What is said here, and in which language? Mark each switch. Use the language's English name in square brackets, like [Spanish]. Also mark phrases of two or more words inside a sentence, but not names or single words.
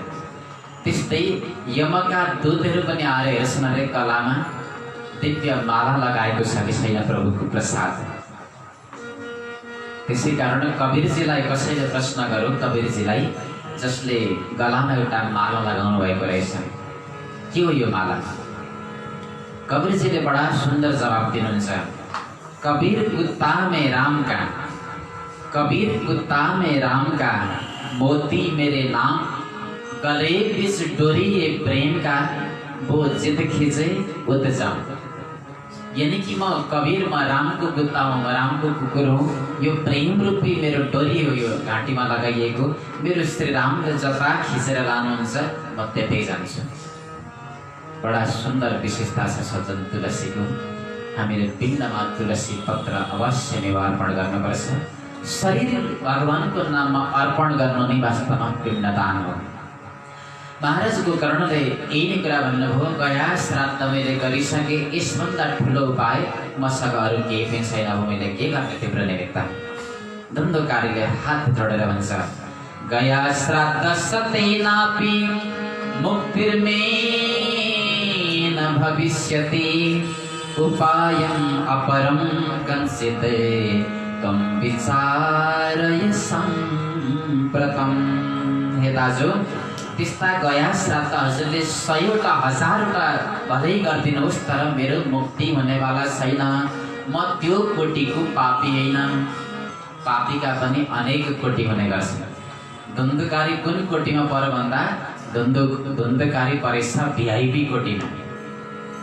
[Nepali] त्यस्तै यमका दूतहरू पनि आएर हेर्छन्, अरे कलामा दिव्य माला लगाएको छ कि छैन प्रभुको प्रसाद। त्यसै कारण कबीरजीलाई कसैले प्रश्न गरौँ, कबीरजीलाई जसले गलामा एउटा माला लगाउनु भएको रहेछ, के हो यो माला? कबीरजीले बडा सुन्दर जवाब दिनुहुन्छ। [Hindi] कबीर कुत्ता में राम का, कबीर कुत्ता में राम का, मोती मेरे नाम, गले बीच डोरी ये प्रेम का, वो जिद खींचे उद जाऊं। यानी कि [Nepali] म कबीर, म रामको [Hindi] कुत्ता हूँ, [Nepali] म रामको कुकुर हूँ। यो प्रेम रूपी मेरो डोरी हो, यो घाँटीमा लगाइएको। मेरो श्री रामले जता खिचेर लानुहुन्छ म त्यतै जान्छु। बडा सुन्दर विशेषता छ सज्जन तुलसीको। हामीले पिण्डमा तुलसी पत्र अवश्य नै अर्पण गर्नुपर्छ। शरीर भगवानको नाममा अर्पण गर्नु नै वास्तवमा पिण्डदान हो। महाराज गोकर्णले यही नै कुरा भन्नुभयो, गया श्राद्ध मैले गरिसकेँ, यसभन्दा ठुलो उपाय मसँग अरू केही पनि छैन, अब मैले के गर्ने तिम्रो निमित्त। धन्धोकारीले हात जोडेर भन्छ, [Sanskrit] गया श्राद्ध सतेनापि मुक्तिर्मे न भविष्यति, उपायम् अपरं कंसित त्वं विचारय सम्प्रतम्। [Nepali] हे दाजु, त्यस्ता गया श्राद्ध हजुरले 100वटा 1000वटा भलै गरिदिनुहोस्, तर मेरो मुक्ति हुनेवाला छैन। म त्यो कोटिको पापी होइन। पापीका पनि अनेक कोटि हुने गर्छन्। धुन्धकारी कुन कोटिमा पर्यो भन्दा धुन्धकारी परेछ VIP कोटिमा।